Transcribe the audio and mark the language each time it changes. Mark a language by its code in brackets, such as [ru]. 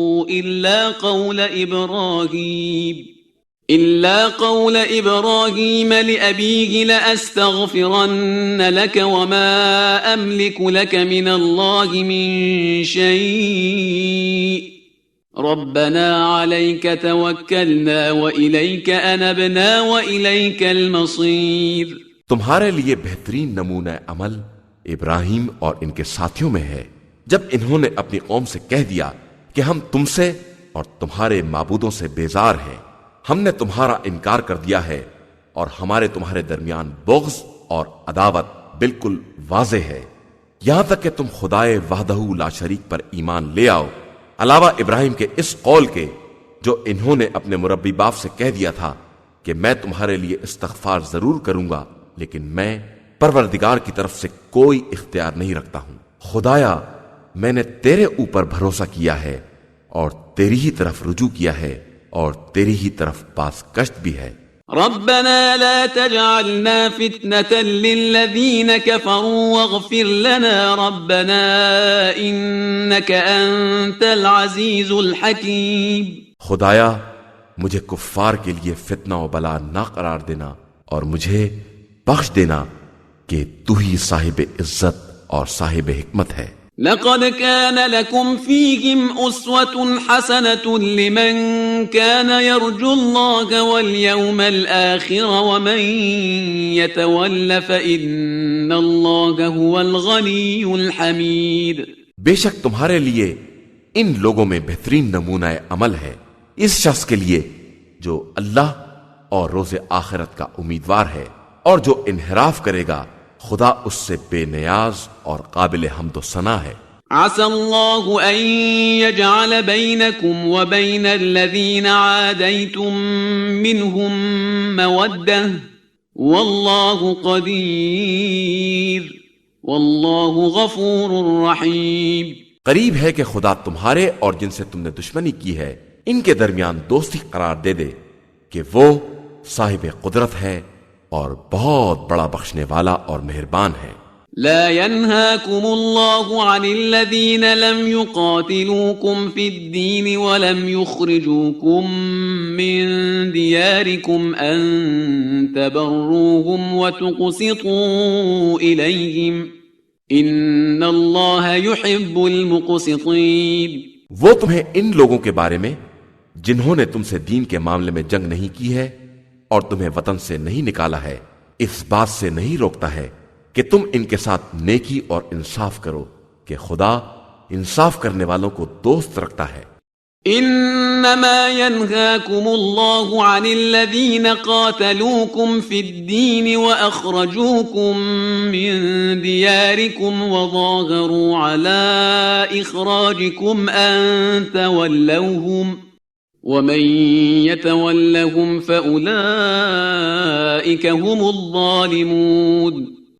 [ar] إلا قول إبراهيم لأبيه لأستغفرن لك وما أملك لك من الله من شيء ربنا عليك توكلنا وإليك أنبنا وإليك المصير۔ [ur] تمہارے لیے بہترین نمونہ عمل ابراہیم اور ان کے ساتھیوں میں ہے جب انہوں نے اپنی قوم سے کہہ دیا کہ ہم تم سے اور تمہارے معبودوں سے بیزار ہیں، ہم نے تمہارا انکار کر دیا ہے اور ہمارے تمہارے درمیان بغض اور عداوت بالکل واضح ہے، یہاں تک کہ تم خدائے وحدہ لا شریک پر ایمان لے آؤ، علاوہ ابراہیم کے اس قول کے جو انہوں نے اپنے مربی باپ سے کہہ دیا تھا کہ میں تمہارے لیے استغفار ضرور کروں گا لیکن میں پروردگار کی طرف سے کوئی اختیار نہیں رکھتا ہوں۔ خدایا میں نے تیرے اوپر بھروسہ کیا ہے اور تیری ہی طرف رجوع کیا ہے اور تیری ہی طرف باز گشت بھی ہے۔ [ar] ربنا لا تجعلنا فتنة للذين كفروا واغفر لنا ربنا إنك أنت العزيز الحكيم۔ [ur] خدایا مجھے کفار کے لیے فتنہ و بلا نہ قرار دینا اور مجھے بخش دینا کہ تو ہی صاحب عزت اور صاحب حکمت ہے۔ [ar] لقد كان لكم فيهم أسوة حسنة لمن كان يرجو الله واليوم الآخر ومن يتول فإن الله هو الغني الحميد۔ [ur] بے شک تمہارے لیے ان لوگوں میں بہترین نمونہ عمل ہے اس شخص کے لیے جو اللہ اور روز آخرت کا امیدوار ہے، اور جو انحراف کرے گا خدا اس سے بے نیاز اور قابل حمد و ثنا ہے۔ [ar] عسى الله أن يجعل بينكم وبين الذين عاديتم منهم مودة والله قدير والله غفور رحيم۔ [ur] قریب ہے کہ خدا تمہارے اور جن سے تم نے دشمنی کی ہے ان کے درمیان دوستی قرار دے دے کہ وہ صاحب قدرت ہے اور بہت بڑا بخشنے والا اور مہربان ہے۔ [ar] لا ينهاكم الله عن الذين لم يقاتلوكم في الدين ولم يخرجوكم من دياركم أن تبروهم وتقسطوا إليهم إن الله يحب المقسطين۔ [ur] وہ تمہیں ان لوگوں کے بارے میں جنہوں نے تم سے دین کے معاملے میں جنگ نہیں کی ہے اور تمہیں وطن سے نہیں نکالا ہے اس بات سے نہیں روکتا ہے کہ تم ان کے ساتھ نیکی اور انصاف کرو کہ خدا انصاف کرنے والوں کو دوست رکھتا ہے۔ [ar] انما ينهاكم الله عن الذين قاتلوكم في الدين واخرجوكم من دياركم وظاهروا على اخراجكم ان تولوهم ومن يتولهم فاولئك هم الظالمون۔